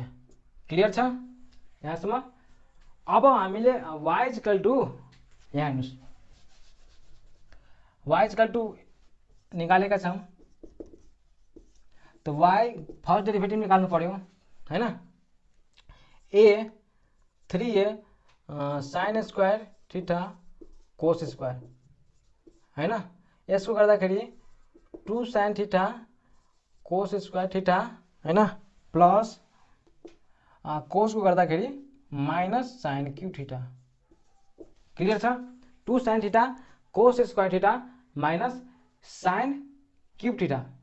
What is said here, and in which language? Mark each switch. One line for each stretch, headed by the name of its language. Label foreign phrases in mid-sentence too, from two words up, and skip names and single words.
Nepali: क्लियर छ यहाँसम्म? अब हामीले
English: y equal to
Nepali: यहाँ हेर्नुस्
English: y equal to
Nepali: निकालेका छौं। त y
English: first derivative
Nepali: निकाल्नु पर्यो हैन।
English: a 3a sine square theta cos square हैन।
Nepali: यसको गर्दाखेरि
English: 2 sine theta cos square theta हैन plus cos
Nepali: को गर्दाखेरि
English: minus sine cube theta.
Nepali: क्लियर छ?
English: 2 sine theta cos square theta minus sine cube theta.